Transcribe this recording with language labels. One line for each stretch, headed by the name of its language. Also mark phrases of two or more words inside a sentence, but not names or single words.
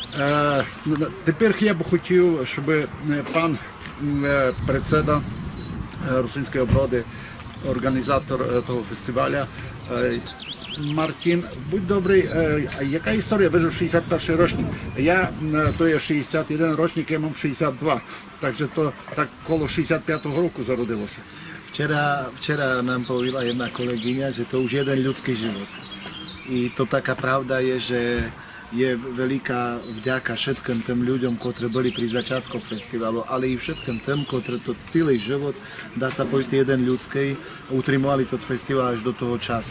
Rusyn: Тепер я б хотів, щоб пан председа русинської оброди, організатор того фестивалю, Мартін, будь добрий, а яка історія? Ви ж 61-й рочник. То є 61 рочник, я мав 62. Так що то так коло 65-го року зародилося.
Slovak: Včera nám povedala jedna kolegyňa, že to už jeden ľudský život. I to taká pravda je, že je veľká vďaka všetkým tým ľuďom, ktorí boli pri začiatku festivalu, ale i všetkým tým, ktorí to celý život, dá sa povedať, jeden ľudský, utrimovali to festival až do toho času.